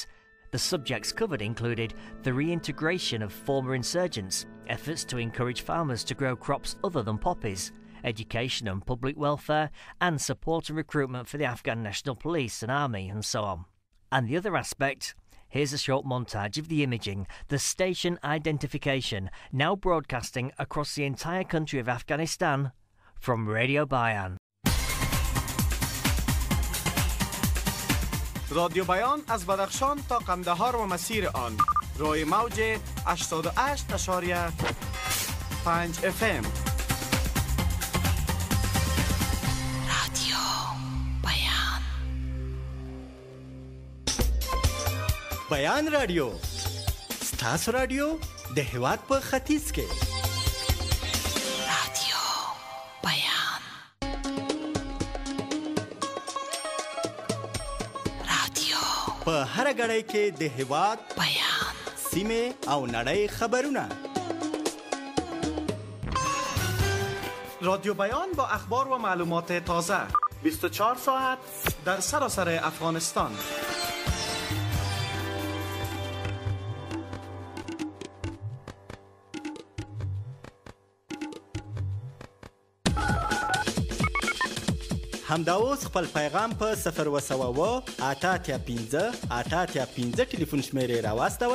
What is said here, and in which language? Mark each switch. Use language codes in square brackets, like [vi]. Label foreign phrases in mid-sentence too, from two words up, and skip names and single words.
[en] The subjects covered included the reintegration of former insurgents, efforts to encourage farmers to grow crops other than poppies, education and public welfare, and support and recruitment for the Afghan National Police and Army, and so on. And the other aspect, here's a short montage of the imaging, the station identification, now broadcasting across the entire country of Afghanistan from Radio Bayan. [fa] رادیو بیان از بدخشان تا قندهار و مسیر آن روی موج 88.5 FM. رادیو بیان. [ps] بیان رادیو ستاسو رادیو د هېواد په ختیځ کې. رادیو بیان. رادیو په هر غړی کې د هېواد بیان سیمه او نړۍ خبرونه. [fa] رادیو بیان با اخبار و معلومات تازه 24 ساعت در سراسر افغانستان. [ps] همدا اوس خپل پیغام په 0 8 15 8 15 ټلیفون شمیرې راواستوئ